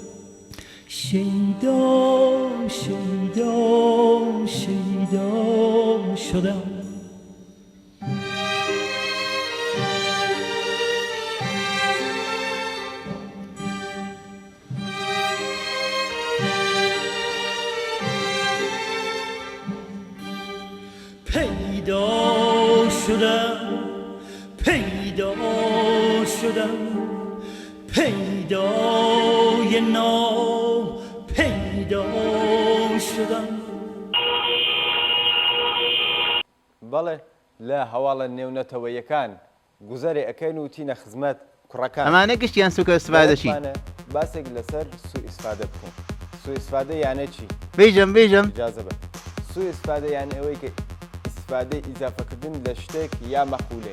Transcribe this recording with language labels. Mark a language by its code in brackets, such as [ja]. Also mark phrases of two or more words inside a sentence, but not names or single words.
[fa] شیدا شیدا شیدا شدم پیدا شدم پیدا شدم پیدای پیدا شدم. [ckb] بەڵێ لە هەواڵە نێونەتەوەیەکان گوزەرێ ئەەکەین و تینە خزمەت کوڕەکان ئەمانە گشتیان سوکە ئیسفادەشی باسێک لەسەر سوء ئیسفادە بکەین. سوء ئیسفادە یانە چی؟ بیژم ئیجازە بە سوء ئیسفادە یانە ئەوەی کە ئیسفادەی ئیزافەکردن لە شتێک یا مەقولەیە.